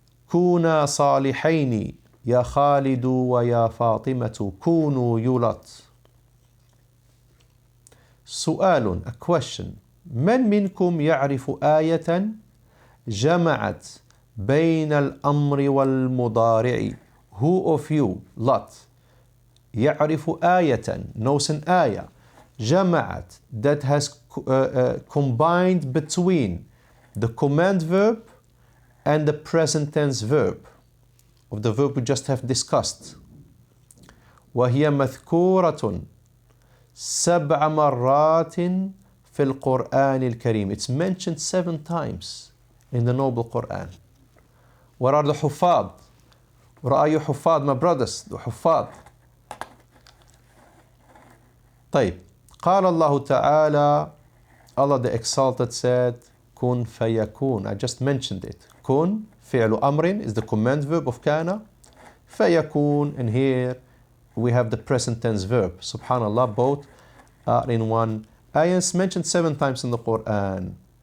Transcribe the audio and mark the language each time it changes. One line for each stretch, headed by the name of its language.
Arabic: كونا صالحين يا خالد ويا فاطمة كونوا يلط. سؤال,
English: a question.
Arabic: من منكم يعرف آية جمعت بين الأمر والمضارع?
English: Who of you, lot,
Arabic: يعرف آية,
English: knows an آية, جمعت, that has combined between the command verb and the present tense verb of the verb we just have discussed.
Arabic: وهي مذكورة 7 مرات في القرآن الكريم.
English: It's mentioned 7 times in the noble Quran. What are the حفاظ? What are you حفاظ, my brothers? The حفاظ.
Arabic: طيب, قال الله تعالى,
English: Allah the Exalted said,
Arabic: كن فيكون.
English: I just mentioned it.
Arabic: كن فعل أمر
English: is the command verb of كان. فيكون, and here we have the present tense verb. Subhanallah, both are in one ayah. It's mentioned 7 times in the Quran.